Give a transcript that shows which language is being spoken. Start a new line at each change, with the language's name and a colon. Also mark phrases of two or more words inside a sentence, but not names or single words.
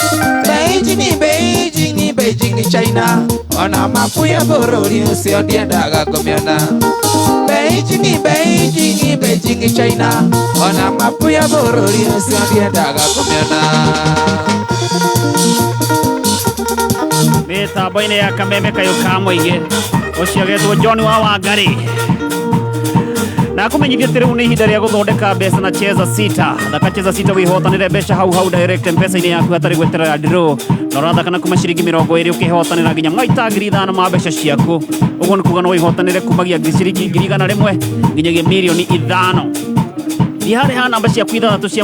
Kikuyu: Beijing China ona mapu ya bũrũri ũcio ndiendaga kũmĩona Beijing China ona mapu ya bũrũri ũcio ndiendaga kũmĩona Mitambo-inĩ ya kameme kayo ka mũingĩ ũcio getwo John wa Wangari na kũmenyithia atĩ rĩu nĩ ihinda rĩa gũthondeka mbeca na cheza sita thaka cheza sita wĩhotanĩre mbeca hau direct mpesa-inĩ yaku hatarĩ gweterera draw na ũrathakana kuma ciringi 20 ũkĩhotanĩra nginya maita 5,000 ma mbeca ciaku ũguo nĩ kuga no wĩhotanĩre kumagia ciringi 100,000 nginyagia mirioni 5 thiĩ harĩ ha namba ciaku ithathatũ cia